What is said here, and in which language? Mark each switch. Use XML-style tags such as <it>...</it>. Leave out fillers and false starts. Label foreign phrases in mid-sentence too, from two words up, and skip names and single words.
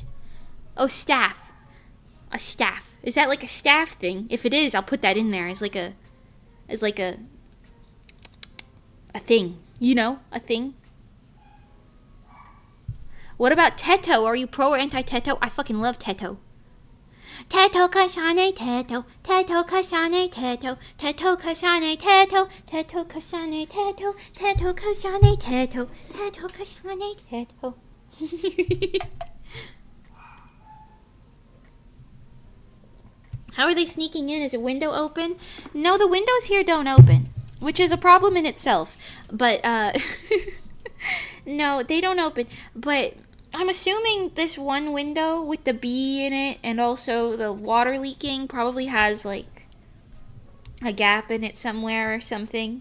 <en>Oh, staff. A staff. Is that like a staff thing? If it is, I'll put that in there as like a thing. You know, a thing. What about Teto? Are you pro or anti-Teto? I fucking love Teto. Teto kasane teto, teto kasane teto, teto kasane teto, teto kasane teto, teto kasane teto, teto kasane teto. How are they sneaking in? Is a window open? No, the windows here don't open, which is a problem in itself. But, no, they don't open. But I'm assuming this one window with the bee in it and also the water leaking probably has, like, a gap in it somewhere or something.</en>